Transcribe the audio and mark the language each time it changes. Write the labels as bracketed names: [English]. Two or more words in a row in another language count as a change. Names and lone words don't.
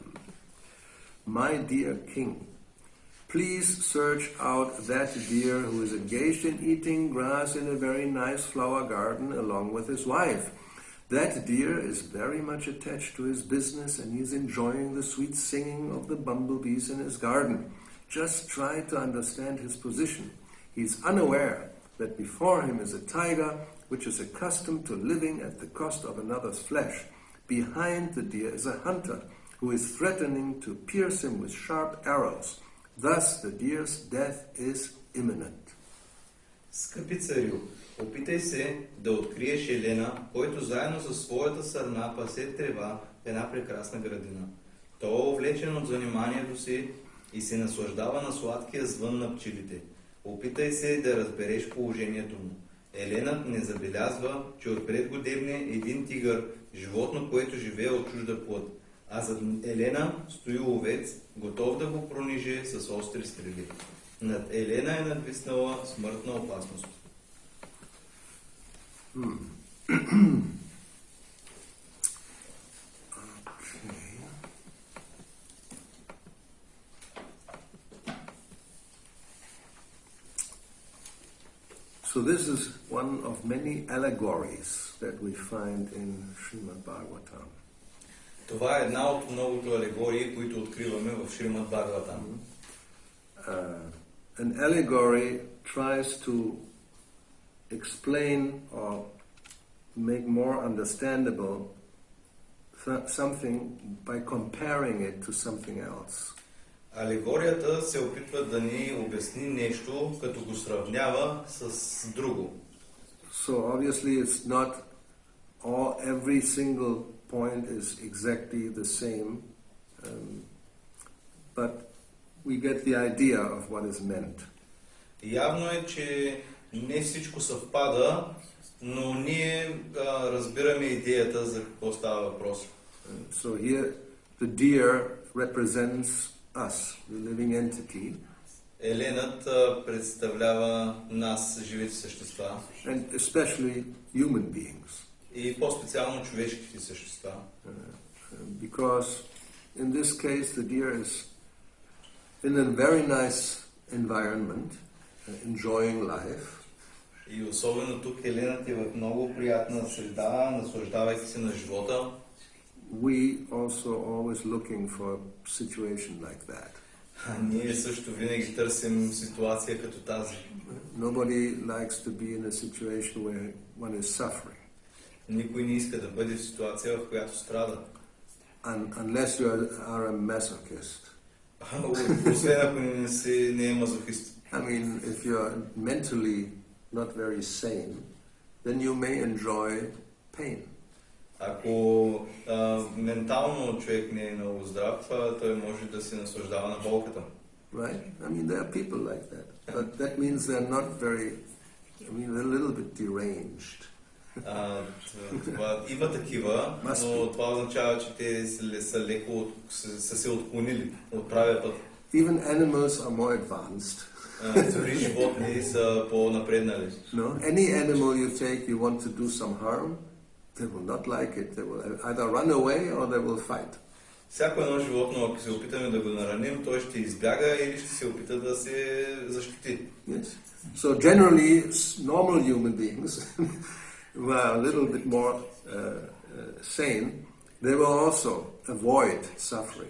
[English] My dear king, please search out that deer who is engaged in eating grass in a very nice flower garden along with his wife. That deer is very much attached to his business and he is enjoying the sweet singing of the bumblebees in his garden. Just try to understand his position. He is unaware that before him is a tiger which is accustomed to living at the cost of another's flesh. Behind the deer is a hunter who is threatening to pierce him with sharp arrows. Thus the deer's death is imminent. [Bulgarian] Скъпи царю, Опитай се да откриеш Елена, който заедно със своята сърна пасе трева в една прекрасна градина. Той е увлечен от заниманието си и се наслаждава на сладкия звън на пчелите. Опитай се да разбереш положението му. Еленът не забелязва, че отпред го дебне един тигър, животно, което живее от чужда плът. А зад Елена стои овец, готов да го пронижи с остри стрели. Над Елена е надвиснала смъртна опасност. [English] So this is one of many allegories that we find in Srimad Bhagavatam. [Bulgarian] Това е една от многото алегории, които откриваме в Шримад Бхагаватам. [English] An allegory tries to explain or make more understandable something by comparing it to something else. [Bulgarian] Алегорията се опитва да ни обясни нещо, като го сравнява с друго. [English] So obviously it's not every single point is exactly the same, but we get the idea of what is meant. [Bulgarian] Явно е, че не всичко съвпада, но ние разбираме идеята за какво става въпрос. [English] So here the deer represents us, the living entity. [Bulgarian] Еленът представлява нас, живите същества. [English] And especially human beings. [Bulgarian] И по-специално човешките същества. [English] Because in this case the deer is in a very nice environment, enjoying life. [Bulgarian] И особено тук Еленът е в много приятна среда, наслаждавайки се на живота. [English] We also always looking for a situation like that. [Bulgarian] Ние също винаги търсим ситуация като тази. [English] Nobody likes to be in a situation where one is suffering. [Bulgarian] Никой не иска да бъде в ситуация, в която страда. [English] Unless you are a masochist. [Bulgarian] Освен ако не е мазохист. [English] I mean, if you are mentally not very sane, then you may enjoy pain. [Bulgarian] Ако ментално човек не е много здрав, той може да се наслаждава на болката. [English] Right? I mean, there are people like that. But that means they're not very, they're a little bit deranged. [Bulgarian] Има такива, но това означава, че те са леко са се отклонили от правия път. [English] Even animals are more advanced. [Bulgarian] Дори животни са по-напреднали. [English] No? Any animal you take, you want to do some harm, they will not like it. They will either run away or they will fight. [Bulgarian] Всяко едно животно, ако се опитаме да го нараним, той ще избяга или ще се опита да се защити. [English] Yes. So generally, normal human beings who are a little bit more sane, they will also avoid suffering.